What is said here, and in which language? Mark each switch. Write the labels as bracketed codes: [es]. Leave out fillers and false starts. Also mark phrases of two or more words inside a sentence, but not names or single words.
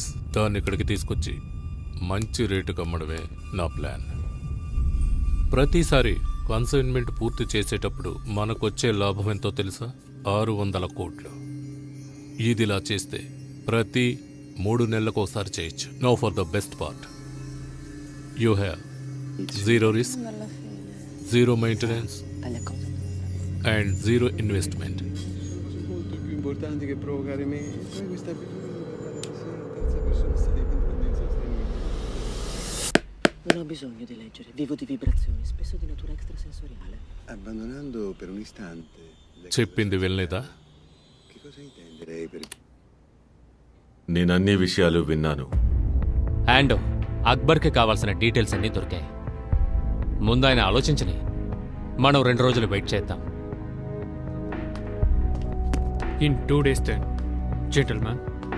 [te] దాన్ని ఇక్కడికి తీసుకొచ్చి మంచి రేటుకు అమ్మడమే నా ప్లాన్. ప్రతిసారి కన్సైన్మెంట్ పూర్తి చేసేటప్పుడు మనకొచ్చే లాభం ఎంతో తెలుసా? 600 కోట్లు. ఇదిలా చేస్తే ప్రతి 3 నెలలకు ఒకసారి చేయొచ్చు. [en] Now for the best part, you have zero risk, zero maintenance and zero investment. [it] Importanti che provocare me, poi questa abitudine di parlare terza persona sta diventando insostenibile. Non ho bisogno di leggere, vivo di vibrazioni, spesso di natura extrasensoriale. Abbandonando per un istante. [te] చెప్పింది వినలేదా? [it] Che cosa intende lei per? [te] నేను అన్ని విషయాలు విన్నాను. యాండో, అక్బర్కి కావాల్సిన డీటెయిల్స్ అన్నీ దొరికాయి. ముందు ఆయన ఆలోచించని, మనం 2 రోజులు వెయిట్ చేద్దాం. [en] In 2 days then, gentlemen.